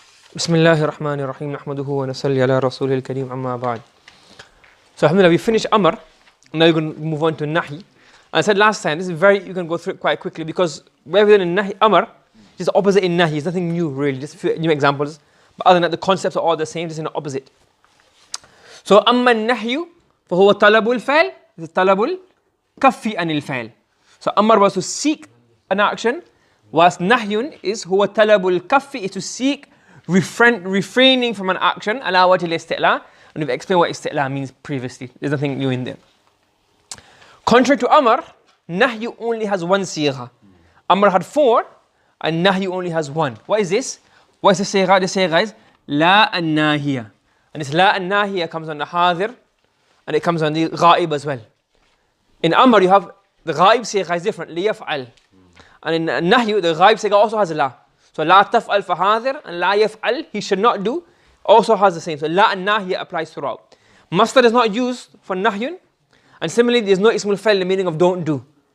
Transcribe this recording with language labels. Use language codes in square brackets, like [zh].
[ar] بسم الله الرحمن الرحيم نحمده ونصلي على رسوله الكريم أما بعد. [en] So alhamdulillah, we finished Amr. Now you're going to move on to Nahi. I said last time, this is you can go through it quite quickly because wherever in Nahi, Amr, just the opposite in Nahi. It's nothing new really, just a few new examples. But other than that, the concepts are all the same, just in the opposite. [ar] So أما النهي فهو طلب الفعل, طلب الكف عن الفعل. [en] So Amr was to seek an action, whilst Nahyun is [ar] هو طلب الكف, [en] is to seek refraining from an action, [ar] على وجه الاستعلاء. [en] And we've explained what isti'la means previously. There's nothing new in there. Contrary to Amr, Nahyu only has one صيغة. Amr had four, and Nahyu only has one. What is this? What is the صيغة? [ar] The صيغة is لا الناهية. [en] And this [ar] لا الناهية [en] comes on the حاضر, and it comes on the غائب as well. In Amr, you have the غائب صيغة is different, ليفعل. And in Nahyu, the غائب صيغة also has لا. So [ar] لا تفعل فحاضر, [en] and [ar] لا يفعل, [en] he should not do, also has the same. So la and nahiya applies throughout. Masdar is not used for nahyun, and similarly there is no ismul fa'il in the meaning of don't do.